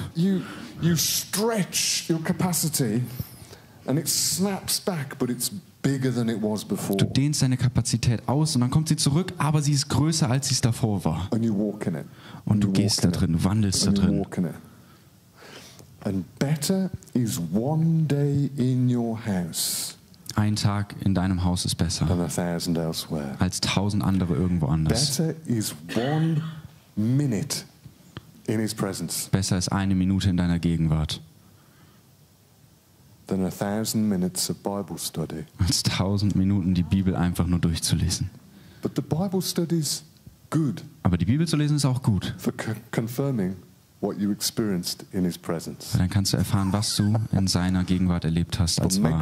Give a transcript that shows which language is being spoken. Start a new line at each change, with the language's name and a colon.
English: You stretch your capacity and it snaps back, but it's bigger than it was before.
German: Du dehnst deine Kapazität aus und dann kommt sie zurück, aber sie ist größer, als sie es davor war.
English: And you walk in it.
German: Und du gehst da drin, du wandelst da drin.
English: And better is one day in your house.
German: Ein Tag in deinem Haus ist besser als 1000 andere irgendwo anders.
English: Better is 1 minute in His presence.
German: Besser ist 1 Minute in deiner Gegenwart.
English: Than 1000 minutes of Bible study.
German: Als 1000 Minuten die Bibel einfach nur durchzulesen.
English: But the Bible study is good.
German: Aber die Bibel zu lesen ist auch gut.
English: For confirming what you experienced in His presence.
German: Dann kannst du erfahren, was du in seiner Gegenwart erlebt hast als wahr.